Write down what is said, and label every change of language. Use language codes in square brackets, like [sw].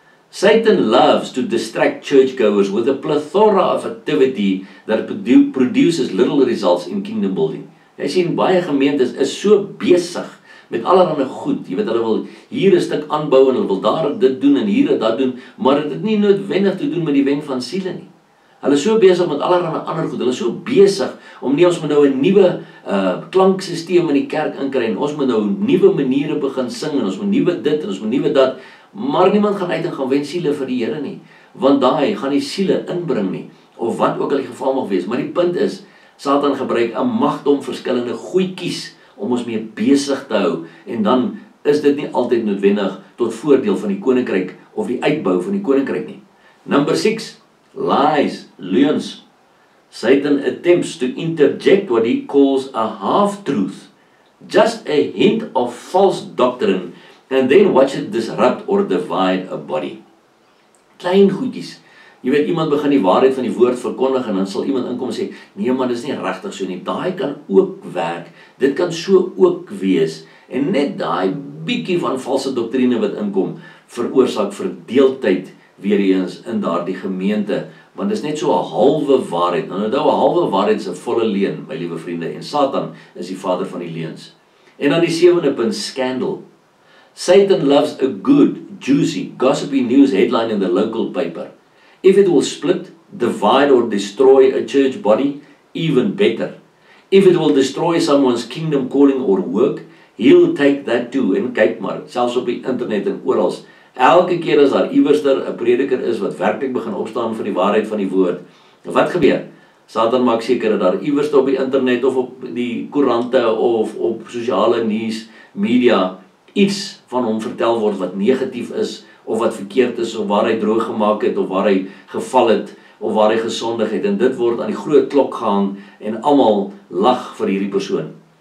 [en] Satan loves to distract churchgoers with a plethora of activity that produces little results in kingdom building. [af] Jy sien, baie gemeentes is so besig met allerlei goed. Jy weet, hulle wil hier 'n stuk aanbou en hulle wil daar dit doen en hier dat doen, maar dit het nie noodwendig te doen met die wen van siele nie. Hulle is so besig met allerlei ander goed. Hulle is so besig om nie, ons moet nou 'n nuwe klanksysteem in die kerk inkry en ons moet nou nuwe maniere begin sing en ons moet nuwe dit en ons moet nuwe dat, maar niemand gaan uit en gaan wen siele vir die Here nie, want daai gaan die siele inbring nie, of wat ook al die geval mag wees. Maar die punt is, Satan gebruik 'n magdom verskillende goedjies om ons mee besig te hou, en dan is dit nie altyd noodwendig tot voordeel van die koninkryk of die uitbou van die koninkryk nie. [en] Number 6, lies, leuns. Satan attempts to interject what he calls a half-truth, just a hint of false doctrine, and then watch it disrupt or divide a body. [af] Klein goedjies. Jy weet, iemand begin die waarheid van die woord verkondig en dan sal iemand inkom en sê, nee, maar dis nie regtig so nie. Daai kan ook werk. Dit kan so ook wees. En net daai bietjie van valse doktrine wat inkom, veroorsaak verdeeldheid weer eens in daardie gemeente, want dit is net so 'n halwe waarheid. Nou, 'n halwe waarheid is 'n volle leuen, my liewe vriende, en Satan is die vader van die leuns. En dan die 7de punt, [en] scandal. Satan loves a good, juicy, gossipy news headline in the local paper. If it will split, divide or destroy a church body, even better. If it will destroy someone's kingdom calling or work, he'll take that too. [af] En kyk maar, selfs op die internet en oral, elke keer as daar iewerster 'n prediker is wat werklik begin opstaan vir die waarheid van die woord, wat gebeur? Satan maak seker dat daar iewerster op die internet of op die koerante of op sosiale nuus, media, iets van hom vertel word wat negatief is, of wat verkeerd is, of waar hy droog gemaak het, of waar hy geval het, of waar hy gesondig het, en dit word aan die groot klok gehang, en almal lag vir hierdie persoon.